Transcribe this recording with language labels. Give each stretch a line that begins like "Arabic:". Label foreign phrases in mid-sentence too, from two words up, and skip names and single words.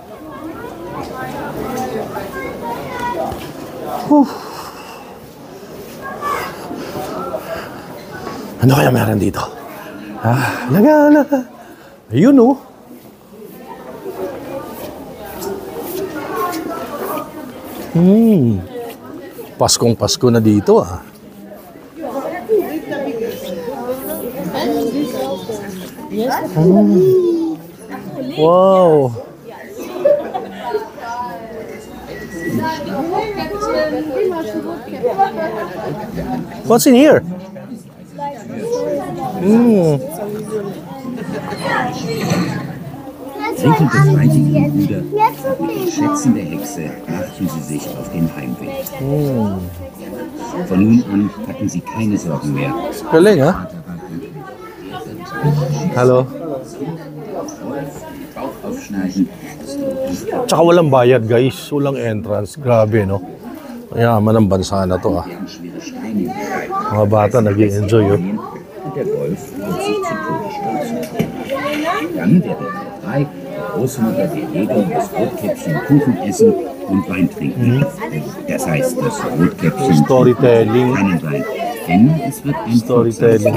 Filipino: Ano kaya meron dito? Lagala. Ayun oh. Paskong Pasko na dito ah. Wow.
English: What's in here?
German: Enkelbefreitige Brüder, Schätzen der Hexe, machten sie sich auf den Heimweg. Von nun an hatten sie keine Sorgen mehr.
Filipino: Galing ha? Hello.
German: Bauch aufschneiden.
Filipino: Tsaka walang bayad guys, walang entrance. Grabe no. Yaman ang bansa na to ah. Mga bata nag-i-enjoy oh.
German: Und der Wolf wird sich zu Tode stürzen. Dann werden die drei Großmutter der Jäger das Rotkäppchen Kuchen essen und Wein trinken. Das heißt, das Rotkäppchen
English: Storytelling.
German: keinen Wein. Denn es wird ein
English: Storytelling